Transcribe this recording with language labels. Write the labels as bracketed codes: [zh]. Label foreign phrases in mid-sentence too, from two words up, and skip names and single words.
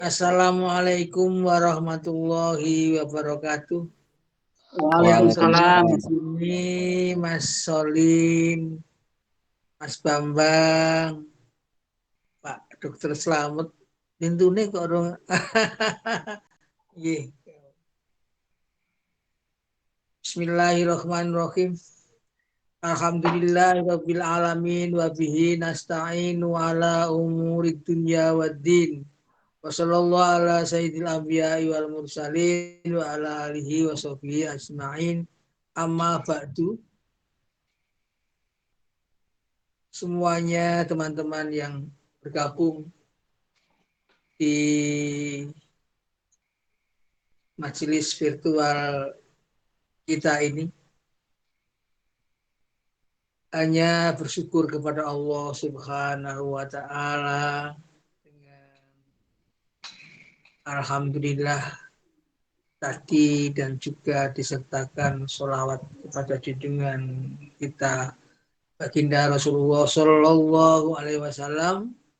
[ar] السلام عليكم ورحمة الله وبركاته. وعليكم السلام. [id] Ini Mas Solin, Mas Bambang, Pak Dokter Slamet. [jv] Pintune kok dong. [ar] بسم الله الرحمن الرحيم. الحمد لله رب العالمين وبه نستعين على أمور الدنيا والدين. وصلى الله على سيد الأنبياء والمرسلين وعلى آله وصحبه أجمعين. أما بعد. [id] Semuanya teman-teman yang bergabung di majelis virtual kita ini hanya bersyukur kepada Allah [ar] سبحانه وتعالى [id] dengan alhamdulillah tadi dan juga disertakan sholawat kepada junjungan kita Baginda Rasulullah [ar] صلى الله عليه وسلم.